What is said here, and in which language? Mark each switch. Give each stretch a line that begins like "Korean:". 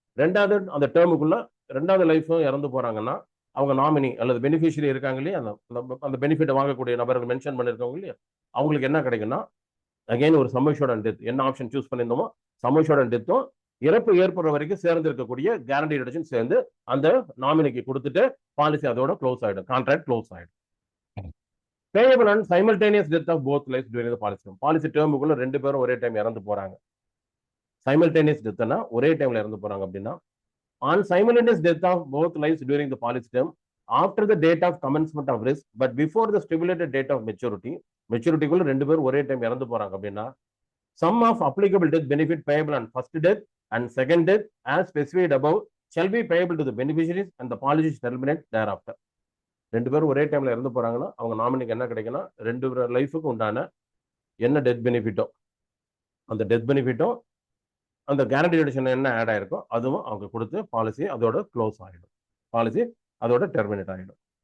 Tamil: ரெண்டாவது அந்த டேர்முக்குள்ள ரெண்டாவது லைஃப் இறந்து போறாங்கன்னா அவங்க நாமினி அல்லது பெனிஃபிஷியரி இருக்காங்க இல்லையா, அந்த பெனிஃபிட் வாங்கக்கூடிய நபர்கள் மென்ஷன் பண்ணிருக்கவங்க இல்லையா, அவங்களுக்கு என்ன கிடைக்கும்னா அகைன் ஒரு சம் அஷ்யூர்ட் அண்ட் டெத் என்ன option choose பண்ணியிருந்தோமோ some assured and டெத்தும் இறப்பு ஏற்படுற வரைக்கும் சேர்ந்து இருக்கக்கூடிய கேரண்டி ரிடக்ஷன் சேர்ந்து அந்த நாமினிக்கு கொடுத்துட்டு பாலிசி அதோட க்ளோஸ் ஆயிடும், கான்ட்ராக்ட் க்ளோஸ் ஆயிடும்.
English: Payable on simultaneous death of both lives during the policy term.
Tamil: Policy டேர்முக்குள்ள 2 பேரும் ஒரே டைம் இறந்து போறாங்க. சைமல்டேனியஸ் டெத்னா ஒரே டைம்ல இறந்து போறாங்க அப்படின்னா,
English: on simultaneous death of both lives during the policy term after the date of commencement of risk but before the stipulated date of
Tamil: மெச்சூரிட்டிக்குள்ள 2 பேரும் ஒரே டைம் இறந்து போறாங்க அப்படின்னா,
English: sum of applicable death benefit payable on first death and second death as specified above shall be payable to the beneficiaries and the policy is terminate thereafter.
Tamil: ரெண்டு பேரும் ஒரே டைம்ல இறந்து போறாங்கன்னா அவங்க நாமினிக்கு என்ன கிடைக்குன்னா ரெண்டு லைஃபுக்கு உண்டான என்ன டெத் பெனிஃபிட்டோ அந்த டெத் பெனிஃபிட்டோ அந்த கேரண்டி எடிஷன் என்ன ஆட் ஆயிருக்கோ அதுவும் அவங்க கொடுத்து பாலிசி அதோட க்ளோஸ் ஆகிடும், பாலிசி அதோட டெர்மினேட் ஆகிடும்.